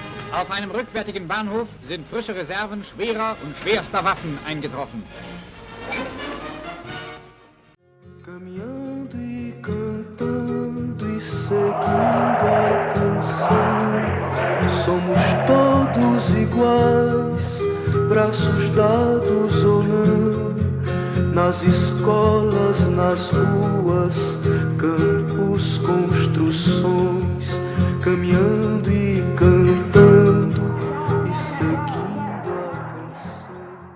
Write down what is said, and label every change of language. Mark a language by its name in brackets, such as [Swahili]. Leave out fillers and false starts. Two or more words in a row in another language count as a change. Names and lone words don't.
[German] Auf einem rückwärtigen Bahnhof sind frische Reserven schwerer und schwerster Waffen eingetroffen. [Portuguese] Caminhando e cantando e seguindo a canção, somos todos iguais, braços dados ou não, nas escolas, nas ruas, campos, construções, caminhando e cantando e seguindo a canção.